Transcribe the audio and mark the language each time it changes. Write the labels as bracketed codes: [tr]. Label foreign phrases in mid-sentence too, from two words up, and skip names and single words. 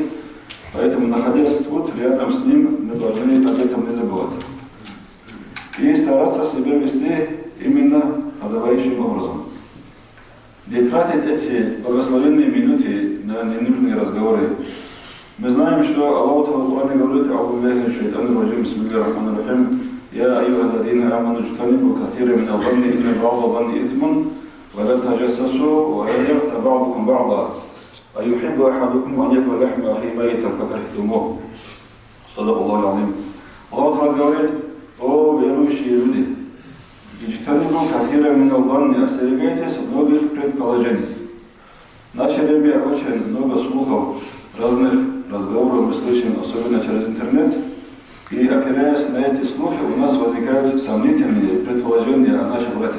[ru] Поэтому, находясь тут, рядом с ним, мы должны об этом не забывать. И стараться себя вести именно подобающим образом. Не тратить эти благословенные минуты на ненужные разговоры. Мы знаем, что Аллах в Коране говорит: [ar] أعوذ بالله من الشيطان الرجيم بسم الله الرحمن الرحيم يا أيها الذين آمنوا اجتنبوا كثيرا من الظن إن بعض الظن إثم ولا تجسسوا ولا يغتب بعضكم بعضا أيحب أحدكم أن يأكل لحم أخيه ميتا فكرهتموه». صدق الله العظيم. [ru] Аллах говорит: «О верующие люди, [ar] اجتنبوا كثيرا من الظن, [ru] остерегайтесь многих предположений». В наше время очень много слухов, разных разговоров мы слышим, особенно через интернет, и опираясь на эти слухи, у нас возникают сомнительные предположения о наших братьях.